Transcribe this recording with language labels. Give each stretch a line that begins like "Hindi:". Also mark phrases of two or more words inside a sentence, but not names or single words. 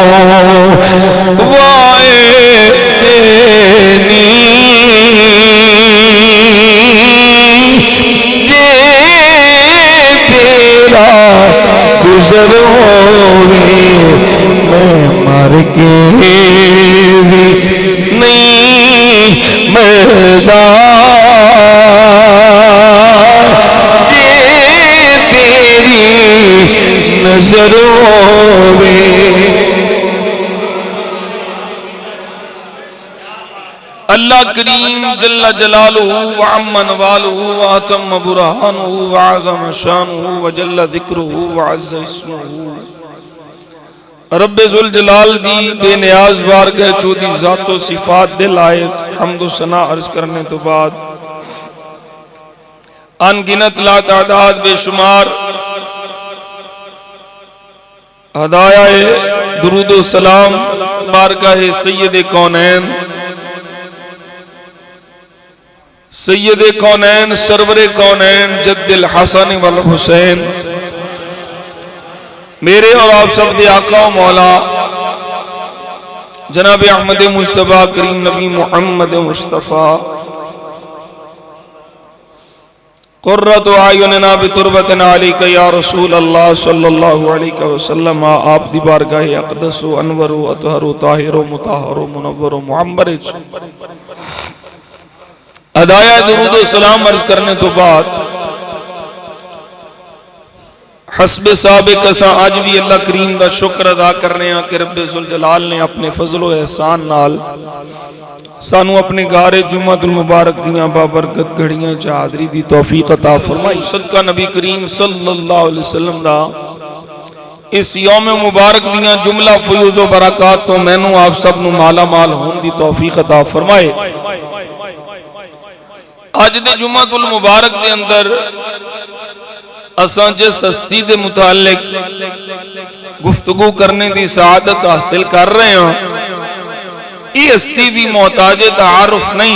Punjabi: وائے گزر ہووے میں مر کے بھی نہیں مردا جے تیری نظر ہووے
Arabic: الله كريم جل جلاله و عم نواله و أتم برهانه و أعظم شأنه و جل ذكره و عز اسمه
Punjabi: ربے ذو الجلال دی بے نیاز بارگاہ چوہدی ذات و صفات دے لائق حمد و ثنا عرض کرنے تو بعد ان گنت لا تعداد بے شمار ہدایا درود و سلام بارگاہ سید کونین سید کونین سرور کونین
Arabic: جد الحسن و الحسين
Punjabi: میرے اور آپ سب دے آقا و مولا جناب احمد مصطفیٰ کریم نبی محمد مصطفیٰ
Arabic: قرة أعيننا بتربتنا عليك يا رسول الله صلى الله عليه وسلم
Punjabi: آپ دی بارگاہ اقدس و انور و اطہر و طاہر و مطہر و منور و معنبر ادایا درود و سلام عرض کرنے تو بعد حسب سابق اسا اج بھی اللہ کریم دا شکر ادا کرنے ہیں کہ ربے ذو الجلال نے اپنے فضل و احسان نال سانوں اپنے گھر جمعۃ المبارک دیاں بابرکت گھڑیاں چ حاضری دی توفیق عطا فرمائی. صدقہ نبی کریم
Arabic: صلى الله عليه وسلم
Punjabi: دا اس یوم مبارک دیاں جملہ فیوض و برکات تو مینوں آپ سب نوں مالا مال ہونے دی توفیق عطا فرمائے. اج دے جمعۃ المبارک دے اندر اساں جس ہستی دے متعلق گفتگو کرنے دی سعادت حاصل کر رہے ہیں یہ ہستی بھی محتاج تعارف نہیں.